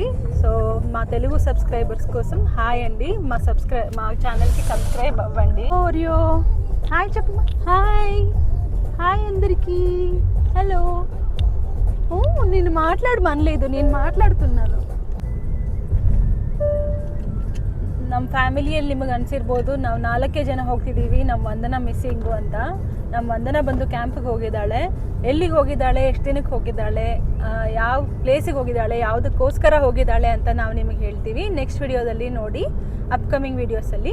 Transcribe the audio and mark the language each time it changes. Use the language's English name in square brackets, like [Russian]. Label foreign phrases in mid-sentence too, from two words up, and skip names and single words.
[Telugu] సో మా తెలుగు సబ్స్క్రైబర్స్ కోసం హాయ్ అండి, మా ఛానల్కి సబ్స్క్రైబ్ అవ్వండి. ఓరియో హాయ్ చెప్పు. హాయ్ హాయ్ అందరికీ హలో. నేను మాట్లాడమనలేదు, నేను మాట్లాడుతున్నాను. [Kannada] ನಮ್ಮ ಫ್ಯಾಮಿಲಿಯಲ್ಲಿ ನಿಮಗೆ ಅನಿಸಿರ್ಬೋದು, ನಾವು 4 ಜನ ಹೋಗ್ತಿದ್ದೀವಿ. ನಮ್ಮ ವಂದನ ಮಿಸ್ಸಿಂಗು ಅಂತ. ನಮ್ಮ ವಂದನ ಬಂದು ಕ್ಯಾಂಪಿಗೆ ಹೋಗಿದ್ದಾಳೆ. ಎಲ್ಲಿಗೆ ಹೋಗಿದ್ದಾಳೆ, ಎಷ್ಟು ದಿನಕ್ಕೆ ಹೋಗಿದ್ದಾಳೆ, ಯಾವ ಪ್ಲೇಸಿಗೆ ಹೋಗಿದ್ದಾಳೆ, ಯಾವುದಕ್ಕೋಸ್ಕರ ಹೋಗಿದ್ದಾಳೆ ಅಂತ ನಾವು ನಿಮಗೆ ಹೇಳ್ತೀವಿ ನೆಕ್ಸ್ಟ್ ವಿಡಿಯೋದಲ್ಲಿ ನೋಡಿ, ಅಪ್ಕಮಿಂಗ್ ವೀಡಿಯೋಸಲ್ಲಿ.